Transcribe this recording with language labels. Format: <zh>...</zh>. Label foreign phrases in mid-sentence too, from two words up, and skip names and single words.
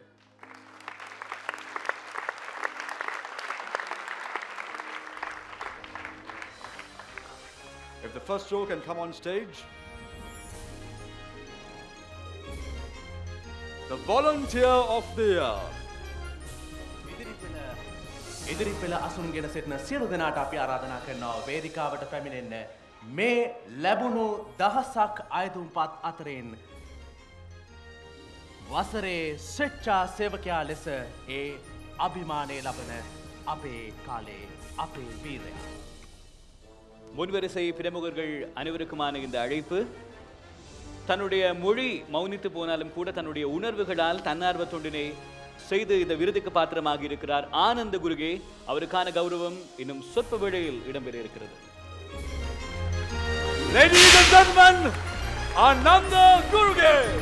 <en>If the first row can come on stage. The Volunteer of the Year.</en> <si>ඉදිරි පෙළ අසුන්ගෙන සිටින සියලු දෙනාට අපි ආරාධනා කරනවා වේදිකාවට පැමිණෙන්න. මේ ලැබුණු දහසක් අයදුම්පත් අතරින් වසරේ ස්වේච්ඡා සේවකයා ලෙස ඒ අභිමානය ලබන අපේ කාලේ අපේ වීරයා.</si> <ta>முன்வரிசை பிரமுகர்கள் அனைவருக்குமான இந்த அழைப்பு தன்னுடைய மொழி மௌனித்து போனாலும் கூட தன்னுடைய உணர்வுகளால் தன்னார்வ தொண்டினை செய்து இந்த விருதுக்கு பாத்திரமாகி இருக்கிறார் ஆனந்த குருகே. அவருக்கான கௌரவம் இன்னும் சொற்ப வேளையில் இடம்பெற இருக்கிறது.</ta> <en>Ladies and gentlemen, Ananda Guruge.</en>